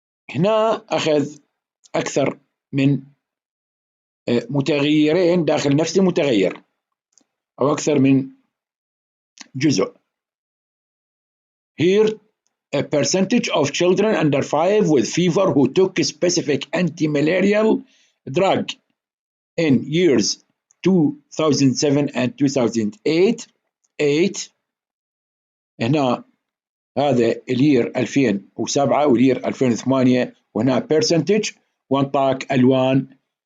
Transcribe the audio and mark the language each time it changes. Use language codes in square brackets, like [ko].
[ar] هنا أخذ أكثر من متغيرين داخل نفس المتغير أو أكثر من جزء. [en] Here a percentage of children under 5 with fever who took a specific anti-malarial drug in years 2007 and 2008. [ar] هنا هذا الير 2007 والير 2008 وهنا percentage وانطاك ألوان.